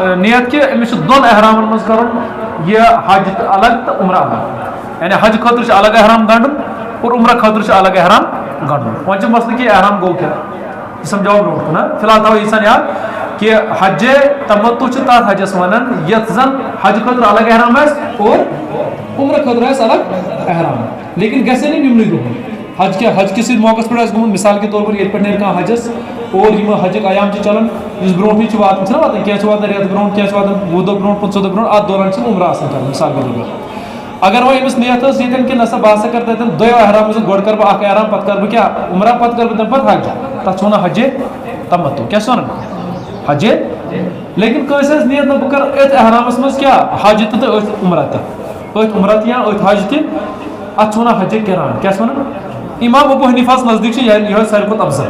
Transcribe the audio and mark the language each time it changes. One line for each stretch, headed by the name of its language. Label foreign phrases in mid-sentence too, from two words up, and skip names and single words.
Kashmiri: نیت کہِ أمِس چھُ 2 احرامن منٛز کرُن یہِ حج الگ تہٕ عمرہ الگ یعنی حج خٲطرٕ چھُ الگ احرام گنڈُن اور عمرہ خٲطرٕ چھُ الگ احرام گنڈُن وۄنۍ چھُ مسلہٕ کہِ احرام گوٚو کیٛاہ یہِ سمجھاوو برونٛٹھ کُن فی الحال تھاوو ییٖژہن یاد کہِ حجِ تمتع چھُ تتھ حجس ونان یتھ زن حج خٲطرٕ الگ احرام آسہِ اور عمرہ خٲطرٕ آسہِ الگ احرام لیکن گژھِ نہٕ یِمنٕے دۄہن حج کیا حج کس موقعس پہ گوٚمُت
Urdu: مثال کے طور پر
Kashmiri: ییٚتہِ پٮ۪ٹھ نیرِ کانٛہہ حجس اور یِم حجِک ایام چھِ چلان یُس برونٛٹھٕے چھُ واتان چھُنہ واتان کینٛہہ چھُ واتان رٮ۪تھ برونٛٹھ کینٛہہ چھُ واتان 20 دۄہ برونٛٹھ 15 دۄہ برونٛٹھ اتھ دوران چھِ عمرہ آسان کران
Urdu: مثال کے طور پر
Kashmiri: اگر وۄنۍ أمِس نیت ٲس ییٚتٮ۪ن کہِ نسا بہٕ ہسا کرٕ تتٮ۪ن 2 احرام منٛز گۄڈٕ کرٕ بہٕ اکھ احرام پتہٕ کرٕ بہٕ کیٛاہ عمرہ پتہٕ کرٕ بہٕ تمہِ پتہٕ حج تتھ چھِ وَنان حجِ تمتع کیٛاہ چھِ وَنان حجِ لیکن کٲنٛسہِ آسہِ نیت نہ بہٕ کرٕ أتھۍ احرامس منٛز کیٛاہ حج تہِ تہٕ أتھۍ عمرہ تہِ أتھۍ عمرہ تہِ یا أتھۍ حج تہِ اتھ چھِ وَنان حجِ قران کیٛاہ چھِ وَنان امام ابو حنیفہس نزدیٖک چھِ یِہوٚے ساروی کھۄتہٕ